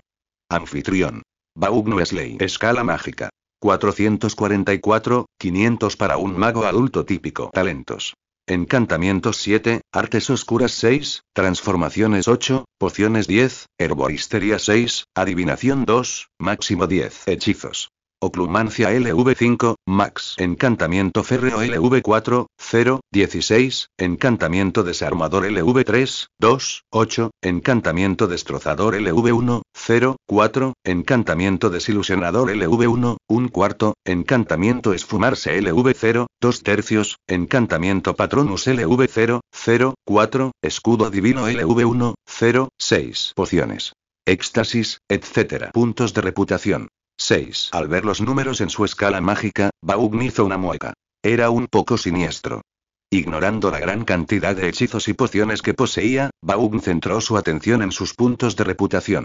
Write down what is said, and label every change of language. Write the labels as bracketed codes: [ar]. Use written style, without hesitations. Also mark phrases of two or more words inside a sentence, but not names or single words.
[es] Anfitrión. Baugn Weasley. Escala mágica. 444, 500 para un mago adulto típico. Talentos. Encantamientos 7, artes oscuras 6, transformaciones 8, pociones 10, herboristería 6, adivinación 2, máximo 10. Hechizos. Oclumancia LV5, max. Encantamiento férreo LV4, 0, 16, encantamiento desarmador LV3, 2, 8, encantamiento destrozador LV1, 0, 4, encantamiento desilusionador LV1, 1 cuarto, encantamiento esfumarse LV0, 2 tercios, encantamiento patronus LV0, 0, 4, escudo divino LV1, 0, 6. Pociones. Éxtasis, etc. Puntos de reputación. 6. Al ver los números en su escala mágica, Baugn hizo una mueca. Era un poco siniestro. Ignorando la gran cantidad de hechizos y pociones que poseía, Baugn centró su atención en sus puntos de reputación.